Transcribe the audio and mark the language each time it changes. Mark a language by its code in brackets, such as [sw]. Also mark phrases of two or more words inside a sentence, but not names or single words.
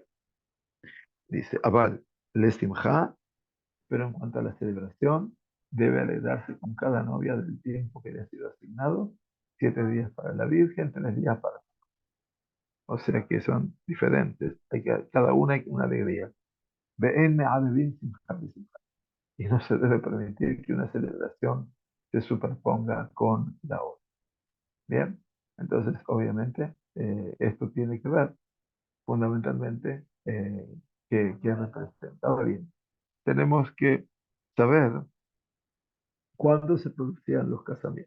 [es] Dice [he] אבל, לשמחה, [es] pero en cuanto a la celebración, debe alegrarse con cada novia del tiempo que le ha sido asignado, 7 días para la Virgen, 3 días para... O sea que son diferentes, cada una hay una alegría. [he] ואין מערבין שמחה בשמחה. [es] Y no se debe permitir que una celebración se superponga con la otra. Bien, entonces obviamente esto tiene que ver fundamentalmente qué representa. Ahora bien, tenemos que saber cuándo se producían los casamientos.